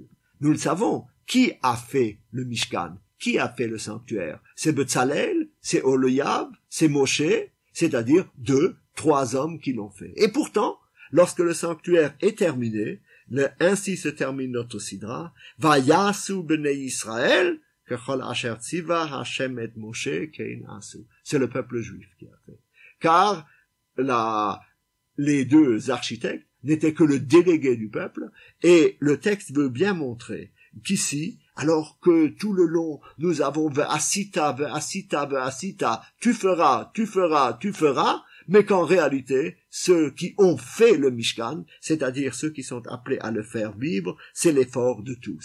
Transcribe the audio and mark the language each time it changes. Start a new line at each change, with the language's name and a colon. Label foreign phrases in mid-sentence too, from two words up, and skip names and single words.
French: Nous le savons, qui a fait le Mishkan? Qui a fait le sanctuaire? C'est Betzalel, c'est Oholiab, c'est Moshe, c'est-à-dire 3 hommes qui l'ont fait. Et pourtant, lorsque le sanctuaire est terminé, ainsi se termine notre sidra,
Hebrew: ויעשו בני ישראל, ככל אשר צוה השם את משה כן עשו.
French: C'est le peuple juif qui a fait. Car les 2 architectes n'étaient que le délégué du peuple, et le texte veut bien montrer qu'ici, alors que tout le long, nous avons
Hebrew: ועשית, ועשית, ועשית,
French: tu feras, tu feras, tu feras, mais qu'en réalité, ceux qui ont fait le Mishkan, c'est-à-dire ceux qui sont appelés à le faire vivre, c'est l'effort de tous.